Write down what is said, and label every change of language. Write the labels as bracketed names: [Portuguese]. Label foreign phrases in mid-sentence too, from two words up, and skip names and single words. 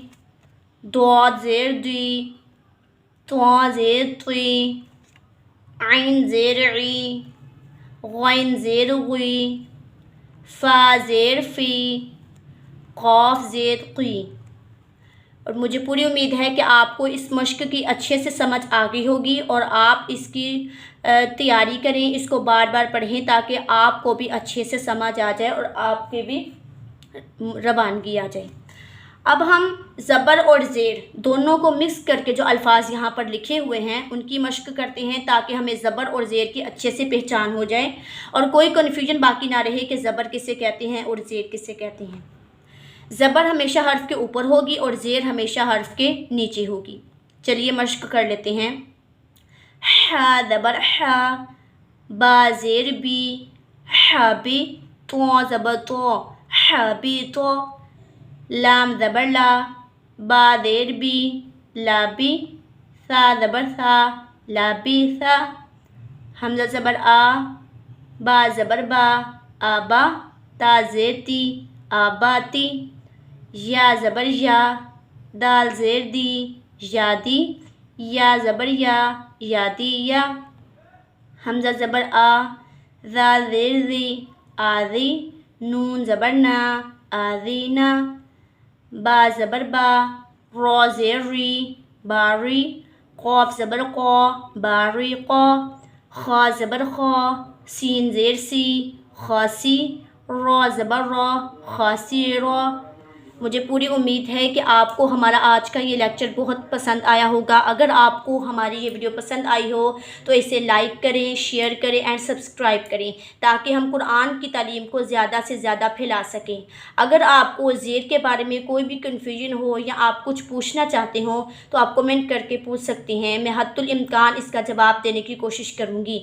[Urdu] دود زیر دی، توا زیر توی، عین زیر ای، غین زیر گوئی، فا زیر فی، قاف زیر قی. اور مجھے پوری امید ہے کہ آپ کو اس مشق کی اچھے سے سمجھ آ گئی ہوگی اور آپ اس کی تیاری کریں، اس کو بار بار پڑھیں تاکہ آپ کو بھی اچھے سے سمجھ آ جائے اور آپ کے بھی روانگی آ جائے. اب ہم زبر اور زیر دونوں کو مکس کر کے جو الفاظ یہاں پر لکھے ہوئے ہیں ان کی مشق کرتے ہیں تاکہ ہمیں زبر اور زیر کی اچھے سے پہچان ہو جائے اور کوئی کنفیوژن باقی نہ رہے کہ زبر کسے کہتے ہیں اور زیر کسے کہتے ہیں۔ زبر ہمیشہ حرف کے اوپر ہوگی اور زیر ہمیشہ حرف کے نیچے ہوگی۔ چلیے مشق کر لیتے ہیں۔ ح زبر ح، با زیر بی، حبی، تو زبر تو، حبی تو، لام زبر لا، با زیر بی، لابی، سا زبر سا، لابی سا، حمزہ زبر آ، با زبر با، آبا، تا زیر تی، آباتی، یا زبر یا، دال زیر دی، یادی، یا زبر یا، یادی یا، حمزہ زبر آ، زال زیر زی، آزی، نون زبر نا، آزینا، با زبر با، را زیر ری، باری، قاف زبر قا، باری قا، خا زبر خا، سین زیر سی، خاسی، را زبر را، خاسی را۔ مجھے پوری امید ہے کہ آپ کو ہمارا آج کا یہ لیکچر بہت پسند آیا ہوگا۔ اگر آپ کو ہماری یہ ویڈیو پسند آئی ہو تو اسے لائک کریں، شیئر کریں [English] and subscribe [Urdu] کریں تاکہ ہم قرآن کی تعلیم کو زیادہ سے زیادہ پھیلا سکیں۔ اگر آپ کو زیر کے بارے میں کوئی بھی کنفیوژن ہو یا آپ کچھ پوچھنا چاہتے ہوں تو آپ کمنٹ کر کے پوچھ سکتے ہیں، میں حد الامکان اس کا جواب دینے کی کوشش کروں گی۔